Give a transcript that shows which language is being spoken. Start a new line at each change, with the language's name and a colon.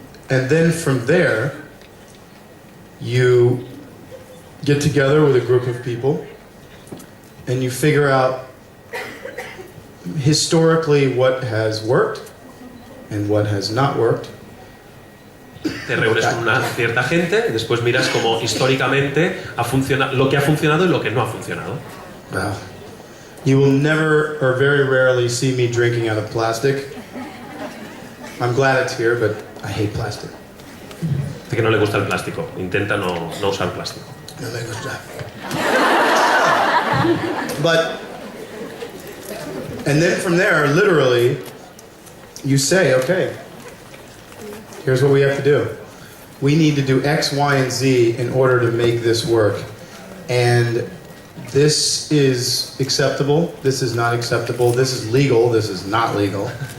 English: And then from there, you get together with a group of people and you figure out historically what has worked and what has not worked.
Spanish: Te reúnes con una cierta gente y después miras cómo históricamente lo que ha funcionado y lo que no ha funcionado.
English: Wow. You will never or very rarely see me drinking out of plastic. I'm glad it's here, but I hate plastic.
Spanish: Dice que no le gusta el plástico, intenta no usar plástico. No me gusta.
English: But, and then from there, literally, you say, okay, here's what we have to do. We need to do X, Y, and Z in order to make this work. And this is acceptable, this is not acceptable, this is legal, this is not legal.